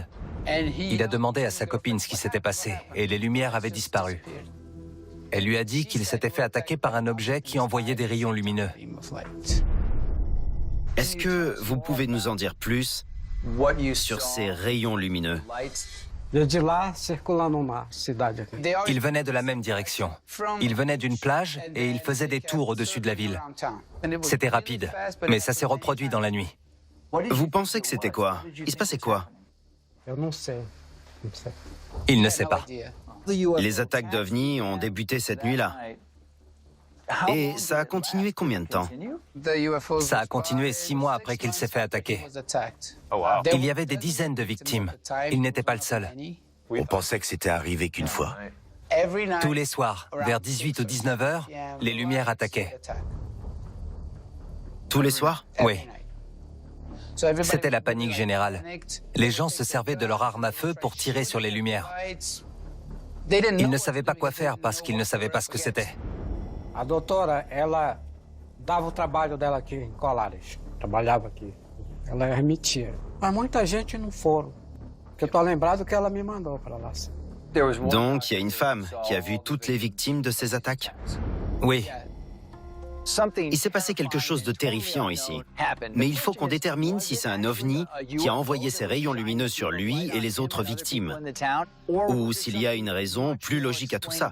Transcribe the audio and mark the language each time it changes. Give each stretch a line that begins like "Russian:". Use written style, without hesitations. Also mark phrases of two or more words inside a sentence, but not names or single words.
French: Il a demandé à sa copine ce qui s'était passé et les lumières avaient disparu. Elle lui a dit qu'il s'était fait attaquer par un objet qui envoyait des rayons lumineux. Est-ce que vous pouvez nous en dire plus sur ces rayons lumineux?
Portuguese: De lá, circulando na cidade aqui.
French: Il venait de la même direction. Il venait d'une plage et il faisait des tours au-dessus de la ville. C'était rapide, mais ça s'est reproduit dans la nuit. Vous pensez que c'était quoi? Il se passait quoi?
Portuguese: Eu não sei. Não sei.
French: Il ne sait pas. Les attaques d'OVNI ont débuté cette nuit-là. Et ça a continué combien de temps? Ça a continué 6 mois après qu'il s'est fait attaquer. Il y avait des dizaines de victimes. Il n'était pas le seul. On pensait que c'était arrivé qu'une fois. Tous les soirs, vers 18 ou 19 heures, les lumières attaquaient. Tous les soirs? Oui. C'était la panique générale. Les gens se servaient de leur arme à feu pour tirer sur les lumières. Ils ne savaient pas quoi faire parce qu'ils ne savaient pas ce que c'était.
Portuguese: A doutora, ela dava o trabalho dela aqui em Colares. Trabalhava aqui. Ela remitia. Mas muita gente não foram. Porque eu tô lembrado que ela me mandou para lá.
French: Donc, il y a une femme qui a vu toutes les victimes de ces attaques? Oui. Il s'est passé quelque chose de terrifiant ici. Mais il faut qu'on détermine si c'est un ovni qui a envoyé ses rayons lumineux sur lui et les autres victimes. Ou s'il y a une raison plus logique à tout ça.